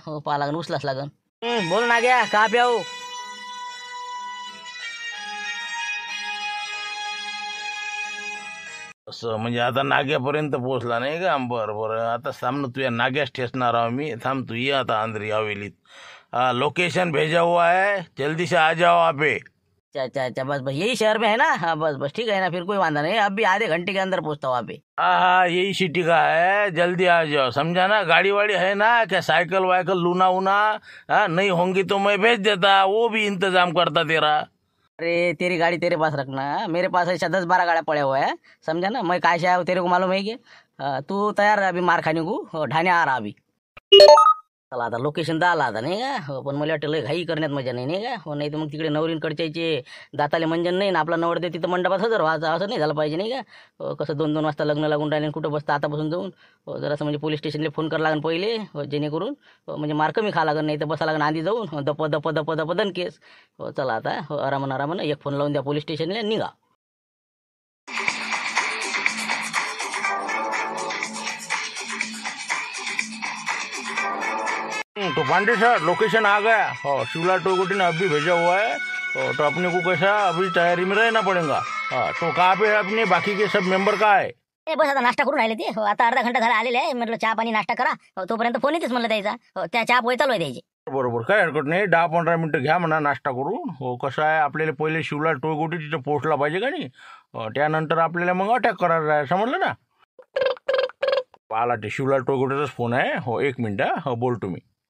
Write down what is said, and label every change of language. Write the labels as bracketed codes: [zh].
[mr] हो पाहा लागन उचलाच लागन. बोल ना घ्या का प्याऊ. असं म्हणजे आता नाग्यापर्यंत पोहोचला नाही का? बरं बरं आता सामनं तुझ्या नाग्यास ठेसणार आहो मी. थांब तू ये आता अंदरी हवेलीत. [hi] लोकेशन भेजा हुआ है, जल्दी से आ जाओ आपे. अच्छा अच्छा अच्छा बस बस यही शहर में है ना? हाँ बस बस ठीक है ना, फिर कोई वांधा नहीं. अब भी आधे घंटे के अंदर पहुंचता हूँ वहाँ पे. हाँ यही सिटी का है, जल्दी आ जाओ. समझा ना? गाड़ी वाड़ी है ना? क्या साइकिल वाइकल लूना उना नहीं होंगी तो मैं भेज देता, वो भी इंतजाम करता तेरा. अरे तेरी गाड़ी तेरे पास रखना, मेरे पास ऐसा 10-12 गाड़ियाँ पड़े हुए हैं. समझा ना? मैं काय से आया हूँ तेरे को मालूम है क्या? तू तयार अभी मार खाने को. ढाणे आ रहा अभी. [mr] चला आता लोकेशन तर आला आता नाही का? हो पण मला वाटतं लय घाई करण्यात मजा नाही नाही का? हो नाही तर मग तिकडे नवरींकडच्याचे दाताले मंजन नाही ना आपला नवरदेव तिथं मंडपात हजर व्हायचं, असं नाही झालं पाहिजे नाही का? कसं 2-2 वाजता लग्न लागून राहिले, कुठं बसतं आतापासून जाऊन. जरासं म्हणजे पोलीस स्टेशनला फोन करावं लागेल पहिले, जेणेकरून म्हणजे मार कमी खा लागेल, नाही तर बसा लागेल आधी जाऊन दप दप दप दप दन केस. चला आता आरामानं आरामानं एक फोन लावून द्या पोलीस स्टेशनला, निघा. [hi] तो पांडे सर लोकेशन आ गया. हो शिवलाल टोयगोटे ने अभी भेजा हुआ है. तो अपने को कैसा अभी तैयारी में रहना पड़ेगा. तो कहाँ पे है अपने बाकी के सब मेंबर का है? [mr] बस आता नाश्ता करून राहिले ते. आता अर्धा घंटा झाला आलेले आहे. म्हटलं चहा पाणी नाश्ता करा. तोपर्यंत फोन येतेच म्हणलं द्यायचा. त्या चहा पोहे चालू आहे द्यायचे. बरोबर काही हरकत नाही. 10-15 मिनिटं घ्या म्हणा नाश्ता करून. हो कसं आहे आपल्याला पहिले शिवलाल टोयगोटे तिथं पोहोचला पाहिजे का नाही. त्यानंतर आपल्याला मग अटॅक करायला आहे, समजलं ना? आला ते शिवलाल टोयगोटेचाच फोन आहे. हो 1 मिनिट. हो बोलतो मी.